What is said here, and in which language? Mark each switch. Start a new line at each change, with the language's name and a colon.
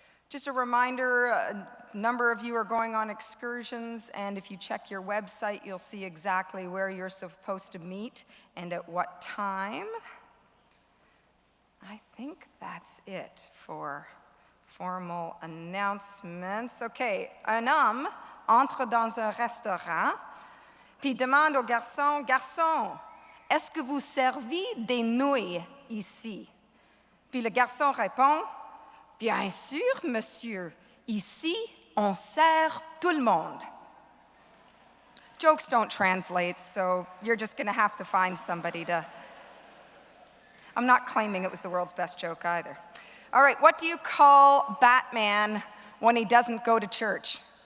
English: Just a reminder, a number of you are going on excursions, and if you check your website, you'll see exactly where you're supposed to meet and at what time. I think that's it for formal announcements.
French: Okay, un homme entre dans un restaurant, puis demande au garçon, garçon, est-ce que vous servez des nouilles ici? Puis le garçon répond, bien sûr, monsieur, ici, on sert tout le monde.
English: Jokes don't translate, so you're just going to have to find somebody to... I'm not claiming it was the world's best joke either. All right, what do you call Batman when he doesn't go to church?